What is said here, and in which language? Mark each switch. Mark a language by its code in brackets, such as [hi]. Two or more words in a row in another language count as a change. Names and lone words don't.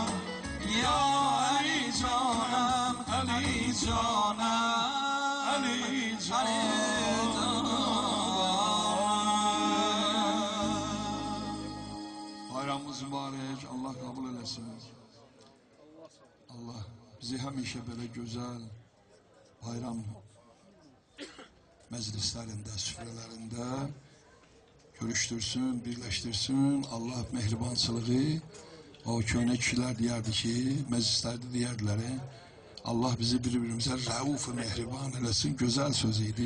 [tr] Ya Ali canım, Ali canım, Ali canım. Bayramımız mübarek, Allah kabul eylesin. [az] Allah bizi həmişə belə gözəl bayram məclislərində, süfrələrində görüşdürsün, birləşdirsin. Allah mehribançılığı, o köhnə kişilər deyərdi ki, məclislərdə deyərdilər, Allah bizi bir-birimizə rəuf-ı mehriban eləsin, gözəl söz idi.